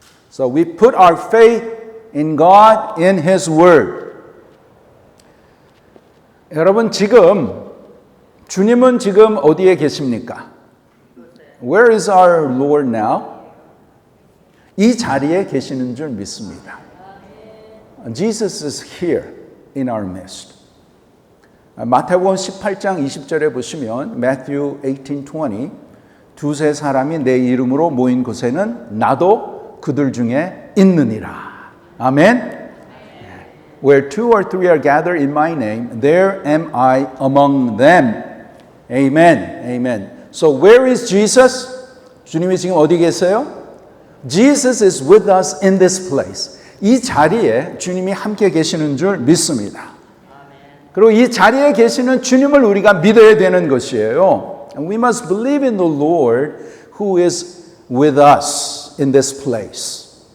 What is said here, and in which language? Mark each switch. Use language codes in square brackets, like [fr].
[en] So we put our faith in God, in His Word. [ko] 여러분, 주님은 지금 어디에 계십니까? [en] Where is our Lord now? [ko] 이 자리에 계시는 줄 믿습니다. [en] Jesus is here in our midst. [ko] 마태복음 18장 20절에 보시면 Matthew 18:20 두세 사람이 내 이름으로 모인 곳에는 나도 그들 중에 있느니라. 아멘. [en] Where two or three are gathered in my name, there am I among them. Amen. Amen. So where is Jesus? [ko] 주님이 지금 어디 계세요? [en] Jesus is with us in this place. [ko] 이 자리에 주님이 함께 계시는 줄 믿습니다. 그리고 이 자리에 계시는 주님을 우리가 믿어야 되는 것이에요. [en] And we must believe in the Lord who is with us in this place.